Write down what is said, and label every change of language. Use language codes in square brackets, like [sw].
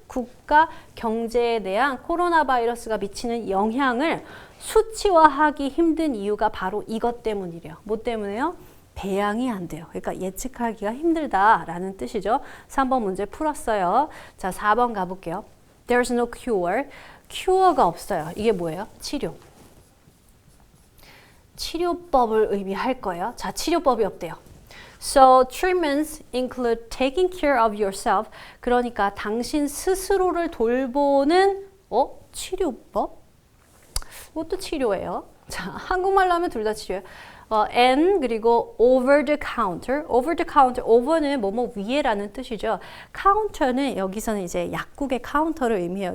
[ko] 국가 경제에 대한 코로나 바이러스가 미치는 영향을 수치화하기 힘든 이유가 바로 이것 때문이래요. 뭐 때문에요? 배양이 안 돼요. 그러니까 예측하기가 힘들다라는 뜻이죠. 3번 문제 풀었어요. 자, 4번 가볼게요. [en] There's no cure. [ko] cure가 없어요. 이게 뭐예요? 치료. 치료법을 의미할 거예요. 자, 치료법이 없대요. [en] So treatments include taking care of yourself. [ko] 그러니까 당신 스스로를 돌보는 치료법? 이것도 치료예요. 자, 한국말로 하면 둘 다 치료예요. [en] and [ko] 그리고 [en] over the counter. over the counter. [ko] over는 뭐뭐 위에라는 뜻이죠. counter는 여기서는 이제 약국의 카운터를 의미해요.